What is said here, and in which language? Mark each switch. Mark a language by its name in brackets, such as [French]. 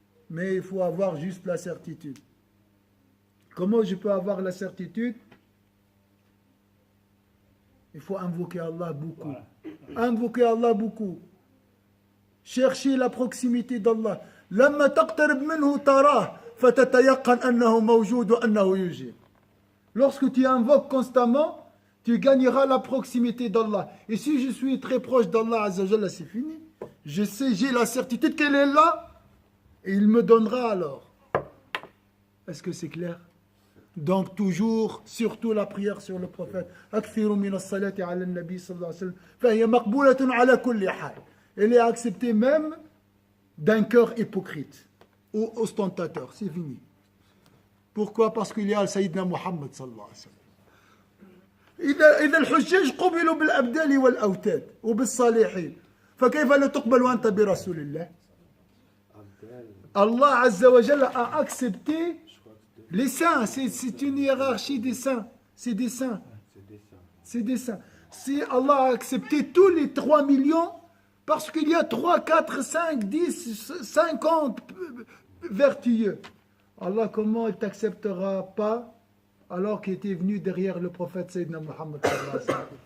[French] Mais il faut avoir juste la certitude. Comment je peux avoir la certitude? Il faut invoquer Allah beaucoup. Invoquer Allah beaucoup. Chercher la proximité d'Allah. [Arabic] لما تقترب منه تراه فتتيقن أنه موجود وأنه يجيب. [French] Lorsque tu invoques constamment, tu gagneras la proximité d'Allah. Et si je suis très proche d'Allah Azza wa Jalla, c'est fini. Je sais, j'ai la certitude qu'elle est là. Et il me donnera alors. Est-ce que c'est clair? Donc toujours, surtout la prière sur le prophète. [Arabic] أكثر من الصلاة على النبي صلى الله عليه وسلم فهي مقبولة على كل حال. [French] Elle est acceptée même d'un cœur hypocrite ou ostentateur. C'est fini. Pourquoi? Parce qu'il y a le Sayyidina Muhammad [Arabic] صلى الله عليه وسلم. إذا الحجاج قبلوا بالأبدال والأوتاد وبالصالحين فكيف لا تقبل وأنت برسول الله؟ [French] Allah Azza wa Jalla a accepté les saints. C'est une hiérarchie des saints. C'est des saints. C'est des saints. Si Allah a accepté tous les 3 millions, parce qu'il y a 3, 4, 5, 10, 50 vertueux. Allah, comment il ne t'acceptera pas alors qu'il était venu derrière le prophète Sayyidina Muhammad [Arabic] sallallahu alayhi wa sallam.